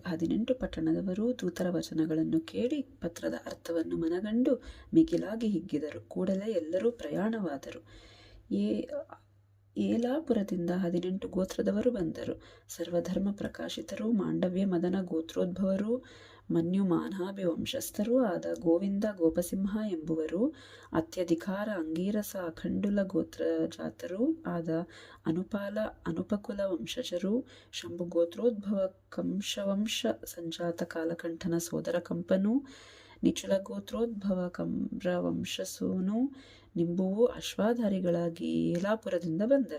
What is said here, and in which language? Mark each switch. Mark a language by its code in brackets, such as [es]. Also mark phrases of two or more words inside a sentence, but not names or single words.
[kn] 18 ಪಟ್ಟಣದವರು ದೂತರ ವಚನಗಳನ್ನು ಕೇಳಿ ಪತ್ರದ ಅರ್ಥವನ್ನು ಮನಗಂಡು ಮಿಗಿಲಾಗಿ ಹಿಗ್ಗಿದರು. ಕೂಡಲೇ ಎಲ್ಲರೂ ಪ್ರಯಾಣವಾದರು. ಏಲಾಪುರದಿಂದ 18 ಗೋತ್ರದವರು ಬಂದರು. ಸರ್ವಧರ್ಮ ಪ್ರಕಾಶಿತರು, ಮಾಂಡವ್ಯ ಮದನ ಗೋತ್ರೋದ್ಭವರು, ಮನ್ಯು ಮಾನ್ಹಾಭಿ ವಂಶಸ್ಥರೂ ಆದ ಗೋವಿಂದ, ಗೋಪಸಿಂಹ ಎಂಬುವರು, ಅತ್ಯಧಿಕಾರ, ಅಂಗೀರಸ, ಅಖಂಡುಲ ಗೋತ್ರಜಾತರೂ ಆದ ಅನುಪಾಲ, ಅನುಪಕುಲ ವಂಶಜರು, ಶಂಭು ಗೋತ್ರೋದ್ಭವ ಕಂಶವಂಶ ಸಂಜಾತ ಕಾಲಕಂಠನ ಸೋದರ ಕಂಪನು, ನಿಚುಲ ಗೋತ್ರೋದ್ಭವ ಕಮ್ರವಂಶಸೂನು, ನಿಂಬುವು ಅಶ್ವಾಧಾರಿಗಳಾಗಿ ಏಲಾಪುರದಿಂದ ಬಂದರು.